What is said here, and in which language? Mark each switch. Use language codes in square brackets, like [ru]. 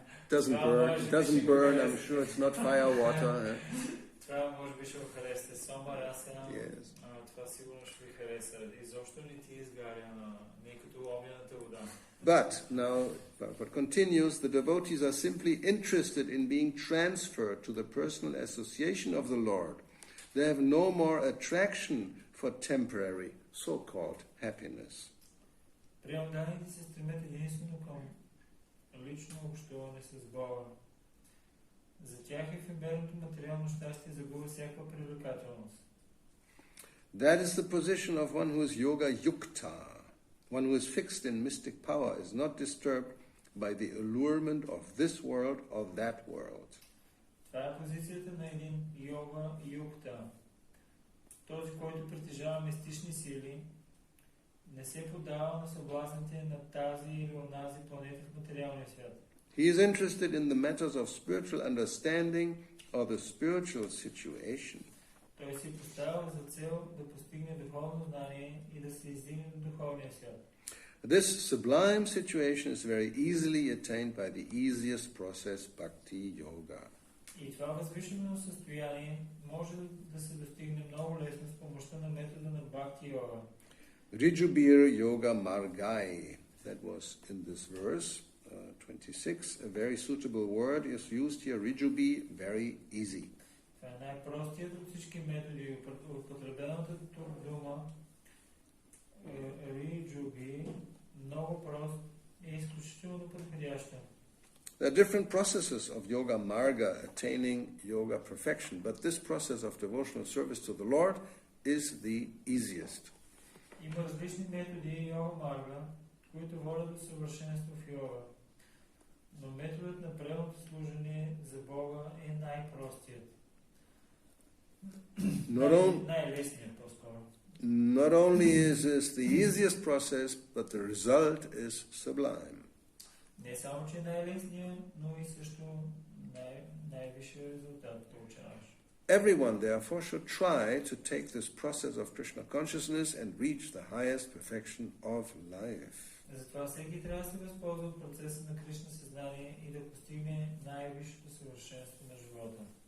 [en] Doesn't burn. I'm sure it's not fire water. [bg] Това може би ще го хареса. Сомараса. [en] Yes. [bg] Това сигурно ще ви хареса. Изобщо не ти изгаря, не като огнената вода. [en] But now, what continues, the devotees are simply interested in being transferred to the personal association of the Lord. They have no more attraction for temporary, so-called happiness. [bg] Преданданите се стремят единствено към лично общуване с Бога. За тях ефемерното материално щастие загубва всякаква привлекателност. [en] That is the position of one who is yoga yukta. One who is fixed in mystic power is not disturbed by the allurement of this world or that world. [bg] Това е позицията на един йога юкта. Този, който притежава мистични сили, не се поддава на съблазните на тази или онази планета в материалния свят. [en] He is interested in the matters of spiritual understanding or the spiritual situation. [bg] Той си поставя за цел да постигне духовно знание и да се издигне до духовния свят. [en] This sublime situation is very easily attained by the easiest process, Bhakti-yoga. [bg] И това възвишено състояние може да се достигне много лесно с помощта на метода на Bhakti-yoga. [en] Rijubir yoga margai, that was in this verse, 26. A very suitable word is used here, Rijubi, very easy. [bg] Това е най-простият от всички методи. Употребената тук дума Риджуби, много прост и изключително подходяща. [en] There are different processes of yoga marga attaining yoga perfection, but this process of devotional service to the Lord is the easiest. [bg] Има различни методи йога марга, които водят до съвършенство в йога. Но методът на преданното служение за Бога е най-простият. Най-лесният по-скоро. [en] not only is this the easiest process, but the result is sublime. [bg] Не само, че е най-лесният, но и също най-висшия резултат получаваш. [en] Everyone, therefore, should try to take this process of Krishna consciousness and reach the highest perfection of life. [bg] Затова всеки трябва да се възползва от процеса на Кришна съзнание и да постигне най-висшето съвършенство на живота.